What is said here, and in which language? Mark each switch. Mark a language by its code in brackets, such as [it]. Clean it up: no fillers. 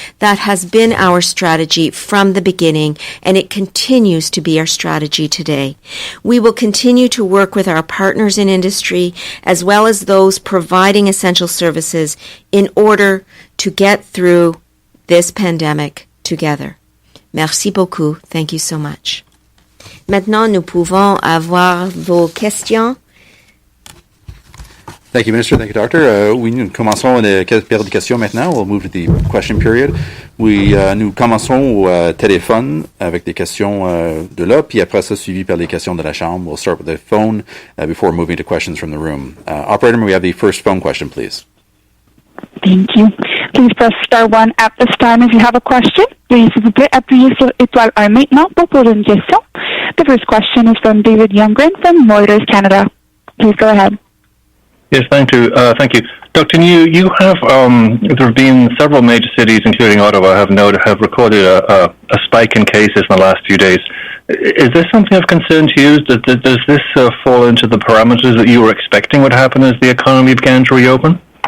[en] That has been our strategy from the beginning, and it continues to be our strategy today. We will continue to work with our partners in industry as well as those providing essential services in order to get through this pandemic together. [fr] Merci beaucoup. [en] Thank you so much. [fr] Maintenant, nous pouvons avoir vos questions. [en] Thank you, Minister. Thank you, Doctor. [fr] Nous commençons la période de questions maintenant. [en] We'll move to the question period. [fr] Nous commençons au téléphone avec des questions de là, puis après ça, suivi par les questions de la Chambre. [en] We'll start with the phone before moving to questions from the room. Operator, may we have the first phone question, please? Thank you. Please press star 1 at this time if you have a question. [fr] Veuillez s'il vous plaît appuyer sur étoile 1 maintenant pour poser une question. [en] The first question is from David Youngren from Reuters Canada. Please go ahead. Yes, thank you. Thank you. Dr. Njoo, you have, there have been several major cities, including Ottawa, have recorded a spike in cases in the last few days. Is this something of concern to you? Does this fall into the parameters that you were expecting would happen as the economy began to reopen?